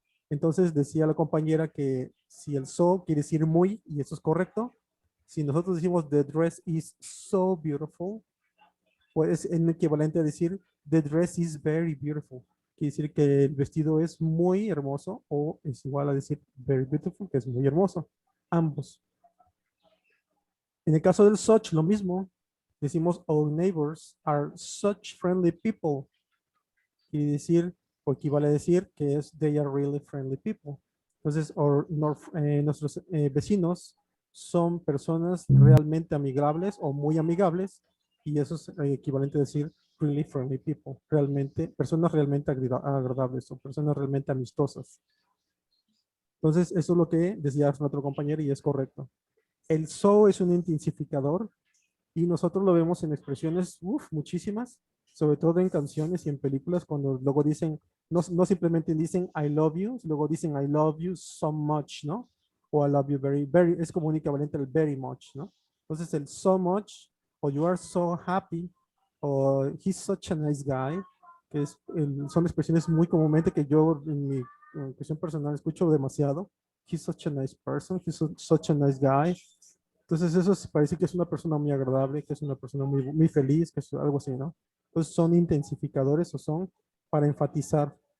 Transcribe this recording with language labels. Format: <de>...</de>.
<es>Entonces, decía la compañera que si el so quiere decir muy, y eso es correcto, si nosotros decimos</es> <en>the dress is so beautiful,</en> <es>pues es el equivalente a decir</es> <en>the dress is very beautiful.</en> <es>Quiere decir que el vestido es muy hermoso o es igual a decir</es> <en>very beautiful,</en> <es>que es muy hermoso. Ambos. En el caso del such, lo mismo. Decimos</es> <en>all neighbors are such friendly people.</en> <es>Quiere decir, o equivale a decir que es</es> <en>they are really friendly people.</en> <es>Entonces, nuestros vecinos son personas realmente amigables o muy amigables y eso es equivalente a decir</es> <en>really friendly people,</en> <es>realmente, personas realmente agradables o personas realmente amistosas. Entonces, eso es lo que decía nuestro compañero y es correcto. El so es un intensificador y nosotros lo vemos en expresiones, muchísimas, sobre todo en canciones y en películas, cuando luego dicen, no simplemente dicen</es> <en>I love you,</en> <es>luego dicen</es> <en>I love you so much,</en> <es>¿no? O</es> <en>I love you very, very,</en> <es>es como un equivalente al very much, ¿no? Entonces el so much, o</es> <en>you are so happy,</en> <es>o</es> <en>he's such a nice guy,</en> <es>que son expresiones muy comúnmente que yo en mi cuestión personal escucho demasiado.</es> <en>He's such a nice person, such a nice guy.</en> <es>Entonces eso parece que es una persona muy agradable, que es una persona muy feliz, que es algo así, ¿no? Entonces son intensificadores o son para enfatizar.</es>